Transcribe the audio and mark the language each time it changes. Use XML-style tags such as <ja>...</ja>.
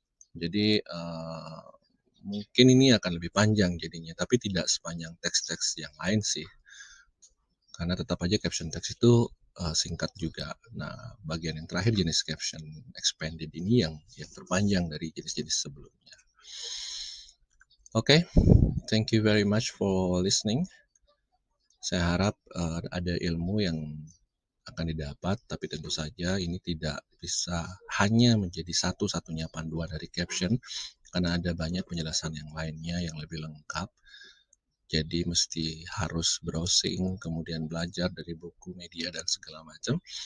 <id>Jadi mungkin ini akan lebih panjang jadinya, tapi tidak sepanjang teks-teks yang lain sih. Karena tetap aja caption teks itu singkat juga. Nah, bagian yang terakhir jenis caption expanded ini yang terpanjang dari jenis-jenis sebelumnya.</id> <en>Oke, thank you very much for listening.</en> <id>Saya harap ada ilmu yang akan didapat, tapi tentu saja ini tidak bisa hanya menjadi satu-satunya panduan dari caption, karena ada banyak penjelasan yang lainnya yang lebih lengkap. Jadi mesti harus browsing, kemudian belajar dari buku, media, dan segala macam.</id>